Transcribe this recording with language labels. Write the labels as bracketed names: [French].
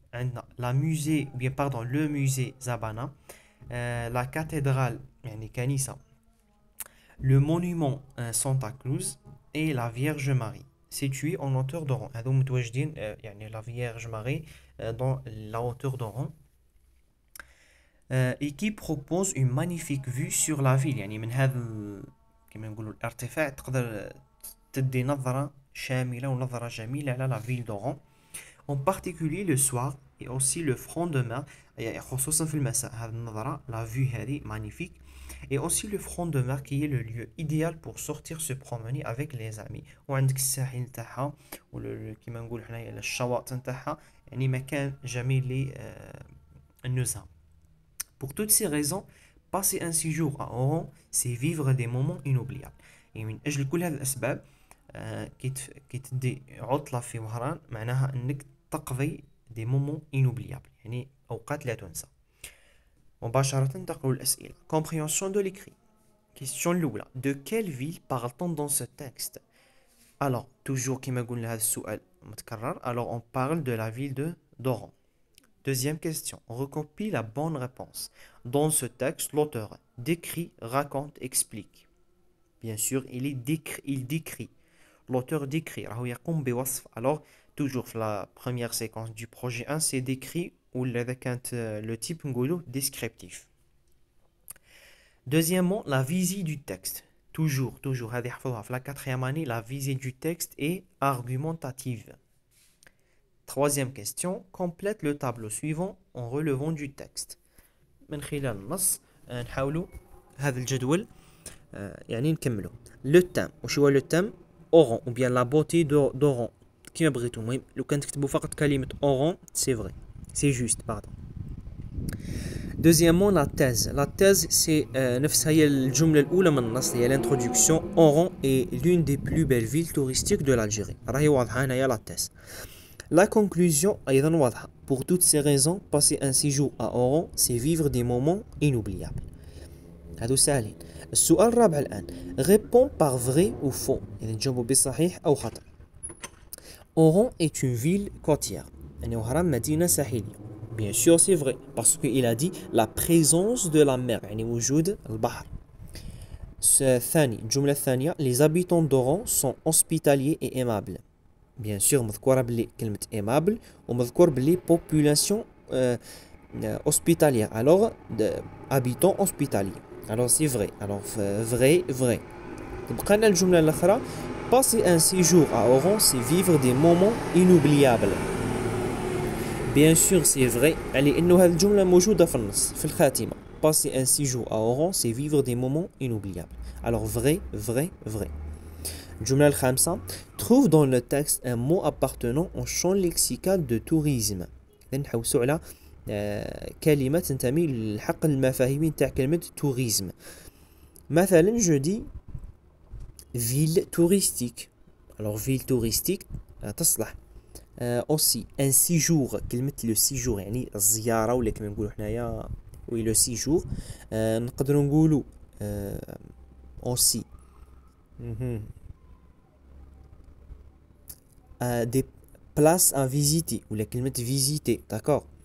[French] عندنا le musée Zabana, la cathédrale [Arabic] يعني كنيسة، [French] le monument Santa Cruz et la Vierge Marie située en hauteur d'Oran. [Arabic] هذو متواجدين يعني [French] la Vierge Marie dans la hauteur d'Oran et qui propose une magnifique vue sur la ville. [Arabic] يعني من هذا كما نقولوا الارتفاع تقدر تدي نظرة شاملة ونظرة جميلة على [French] la ville d'Oran, en particulier le soir et aussi le front de mer [Arabic] خصوصا في المساء هذه النظرة [French] la vue هذه magnifique et aussi le front de mer qui est le lieu idéal pour sortir se promener avec les amis [Arabic] وعندك الساحل تاعها كيما نقول حنايا الشواطئ تاعها يعني مكان جميل للنزهة. [French] Pour toutes ces raisons passer un séjour à Oran c'est vivre des moments inoubliables. [Arabic] يعني من أجل كل هذه الأسباب كي تدي عطلة في وهران معناها أنك تقضي [French] des moments inoubliables [Arabic] يعني أوقات لا تنسى. مباشرة تقرأ الأسئلة. [French] Compréhension de l'écrit. [Arabic] Question الأولى. [French] De quelle ville parle-t-on dans ce texte? Alors toujours [Arabic] كما قلنا هذا السؤال متكرر. [French] Alors on parle de la ville de d'Oran. Deuxième question. Recopie la bonne réponse. Dans ce texte, l'auteur décrit, raconte, explique. Bien sûr, il décrit. L'auteur décrit. Alors, toujours la première séquence du projet 1, c'est décrit ou le type descriptif. Deuxièmement, la visée du texte. Toujours, la quatrième année, la visée du texte est argumentative. Troisième question, complète le tableau suivant en relevant du texte. [Arabic] من خلال النص نحاولوا هذا الجدول يعني نكملوا. Le thème. وش هو le thème? [French] Oran ou bien la beauté d'Oran. [Arabic] كيما بغيتو. المهم لو كان تكتبوا فقط كلمة Oran, [French] c'est vrai. C'est juste, pardon. Deuxièmement, la thèse. La thèse, c'est [Arabic] نفسها هي الجملة الأولى من النص هي l'introduction. [French] Oran est l'une des plus belles villes touristiques de l'Algérie. [Arabic] راهي واضحة هنايا la thèse. [French] La conclusion [Arabic] أيضا واضحة. [French] Pour toutes ces raisons, passer un séjour à Oran, c'est vivre des moments inoubliables. [Arabic] هادو ساهلين. السؤال الرابع الآن. [French] Réponds par vrai ou faux. [Arabic] يعني تجاوبوا بصحيح أو خطأ. [French] Oran est une ville côtière. [Arabic] يعني وهران مدينة ساحلية. [French] Bien sûr, c'est vrai. Parce qu'il a dit la présence de la mer. [Arabic] يعني وجود البحر. الثاني الجملة الثانية. [French] Les habitants d'Oran sont hospitaliers et aimables. Bien sûr, [Arabic] مذكورة بلي كلمة aimable ومذكور بلي population hospitalière. [French] Alors, habitants hospitaliers. Alors, c'est vrai. Alors, vrai. [Arabic] تبقى لنا الجملة الأخرى. [French] Passer un séjour à Oran, c'est vivre des moments inoubliables. Bien sûr, c'est vrai. [Arabic] لأنه هذه الجملة موجودة في النص في الخاتمة. [French] Passer un séjour à Oran, c'est vivre des moments inoubliables. Alors, vrai. [Arabic] الجملة الخامسة. [French] Trouve dans le texte un mot appartenant au champ lexical de tourisme. [Arabic] نحوسوا على كلمة تنتمي للحق المفاهيمي تاع كلمة tourisme. مثلا [French] je dis ville touristique. Alors ville touristique [Arabic] تصلح. [French] aussi un séjour [Arabic] كلمة le séjour يعني الزيارة ولا كما نقولوا حنايا le séjour. نقدروا نقولوا [French] aussi des places à visiter ou la كلمة visiter, d'accord.